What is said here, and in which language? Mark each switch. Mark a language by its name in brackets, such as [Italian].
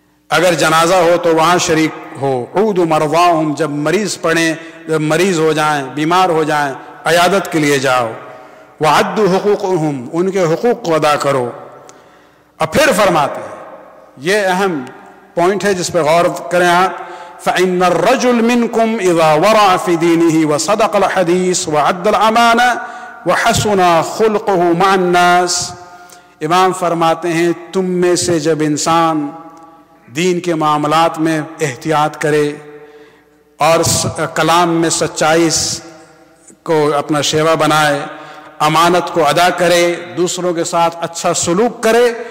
[Urdu] اگر جنازہ ہو تو وہاں شریک ہو. [Arabic] عودوا مرضاہم، [Urdu] جب مریض پڑیں، جب مریض ہو جائیں، بیمار ہو جائیں، عیادت کے لیے جاؤ. [Arabic] وعدوا حقوقہم، [Urdu] ان کے حقوق کو ادا کرو. اب پھر فرماتے ہیں، یہ اہم پوائنٹ ہے جس پہ غور کریں آپ. [Arabic] فإن الرجل منكم إذا ورع في دينه وصدق الحديث وعد الأمانة وحسن خلقه مع الناس. [Urdu] امام فرماتے ہیں تم میں سے جب انسان دین کے معاملات میں احتیاط کرے اور کلام میں سچائی کو اپنا شیوا بنائے، امانت کو ادا کرے، دوسروں کے ساتھ اچھا سلوک کرے.